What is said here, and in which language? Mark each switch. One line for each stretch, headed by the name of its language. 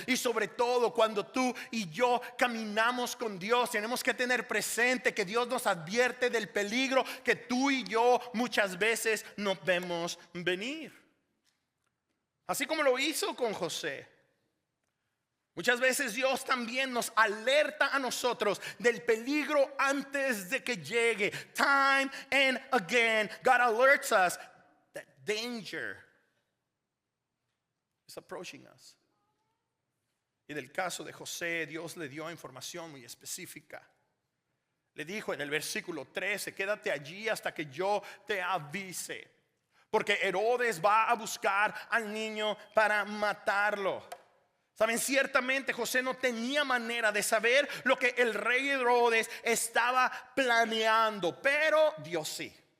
Spanish: Y sobre todo cuando tú y yo caminamos con Dios, tenemos que tener presente que Dios nos advierte del peligro que tú y yo muchas veces no vemos venir. Así como lo hizo con José. Muchas veces Dios también nos alerta a nosotros del peligro antes de que llegue.
English: Time and again, God alerts us that danger is approaching us.
Spanish: Y en el caso de José, Dios le dio información muy específica. Le dijo en el versículo 13: quédate allí hasta que yo te avise, porque Herodes va a buscar al niño para matarlo. Saben, ciertamente José no tenía manera de saber lo que el rey Herodes estaba planeando, pero Dios sí.